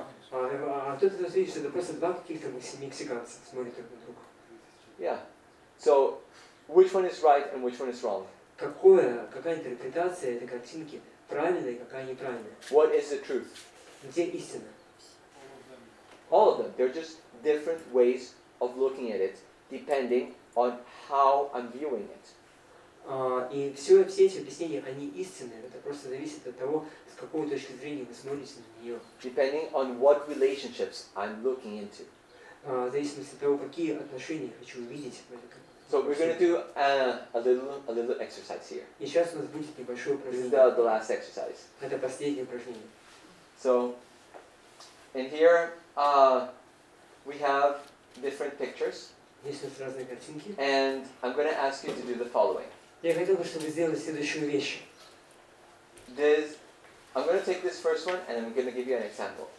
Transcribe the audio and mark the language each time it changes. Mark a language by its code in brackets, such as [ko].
[ru] А кто-то из вас видит, что это просто два каких-то мексиканца смотрят друг на друга. [en] Yeah. So, which one is right and which one is wrong? [ru] Какая интерпретация этой картинки правильная и какая неправильная? [en] What is the truth? [ru] Где истина? [en] All of them. They're just different ways of looking at it, depending on how I'm viewing it. [ru] И все эти объяснения, они истинные. Это просто зависит от того, с какой точки зрения вы смотрите на нее. [en] Depending on what relationships I'm looking into. [ru] В зависимости от того, какие отношения я хочу увидеть в этой картине. [en] So we're going to do a little exercise here. [ru] И сейчас у нас будет небольшое [en] This is [ru] упражнение. [en] the last exercise. [ru] Это последнее упражнение. [en] So, in here we have different pictures, [ru] Здесь у нас разные картинки. [en] and I'm going to ask you to do the following. [ru] Я хотел бы, чтобы вы сделали следующую вещь. [en] I'm going to take this first one, and I'm going to give you an example.